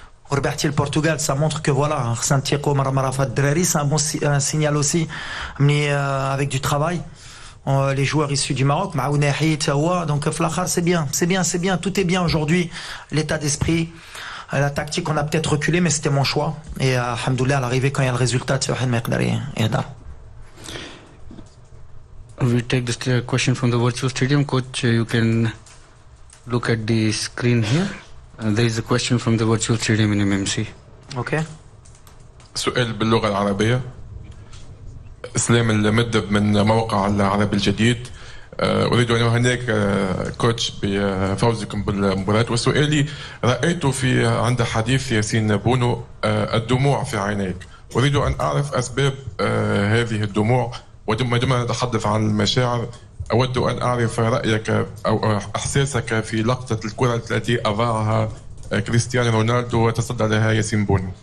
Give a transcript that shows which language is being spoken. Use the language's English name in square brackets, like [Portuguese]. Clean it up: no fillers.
[Arabic] وربحتي البرتغال [French] سا مونتر كو فوالا [Arabic] خصنا نتيقوا مره في الدراري [French] سا بون سينيال اوسي ملي افيك دو ترافاي les joueurs issus du Maroc [Arabic] معاونا حيت هو [French] دونك [Arabic] في الاخر [French] c'est bien tout est bien aujourd'hui l'état d'esprit la tactique on a peut-être reculé mais c'était mon choix et alhamdoulilah à l'arrivée quand il y a le résultat tu [Arabic] واحد ما يقدر يهدر. [English] We take this question from the virtual stadium. Coach, you can look at the screen here. There is a question from the virtual stadium in MMC. Okay. [Arabic] سؤال باللغة العربية. إسلام المدب من موقع العربي الجديد. أريد أن أهنئك كوتش بفوزكم بالمباراة. وسؤالي رأيت عند حديث ياسين بونو الدموع في عينيك، أريد أن أعرف أسباب هذه الدموع، وعندما نتحدث عن المشاعر أود أن أعرف رأيك أو إحساسك في لقطة الكرة التي أضاعها كريستيانو رونالدو وتصدى لها ياسين بونو.